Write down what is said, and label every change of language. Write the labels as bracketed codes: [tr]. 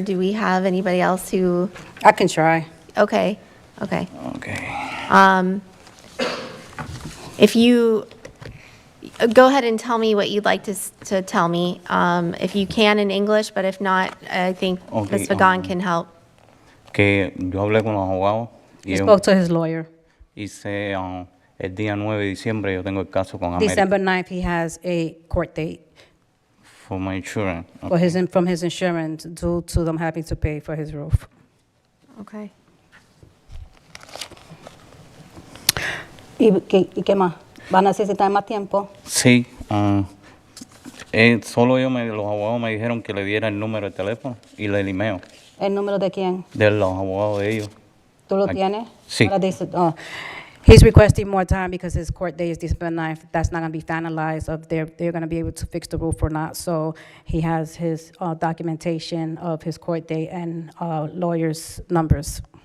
[en] Do we have anybody else who? I can try. Okay. Okay. If you go ahead and tell me what you'd like to tell me, if you can in English, but if not, I think Okay, Ms. Fagan can help. [es] Que yo hablé con los abogados [en] He spoke to his lawyer. [es] hice el día 9 de diciembre yo tengo el caso con América [en] December 9th, he has a court date for my insurance. for from his insurance due to them having to pay for his roof. Okay. [es] ¿Y qué más? ¿Van a necesitar más tiempo? Sí, solo los abogados me dijeron que le diera el número de teléfono y el email ¿El número de quién? de los abogados de ellos. ¿Tú lo Aquí. tienes? Sí. Ahora dice, [en] he's requesting more time because his court date is December 9th. That's not going to be finalized of they're going to be able to fix the roof or not. So he has his documentation of his court date and lawyer's numbers.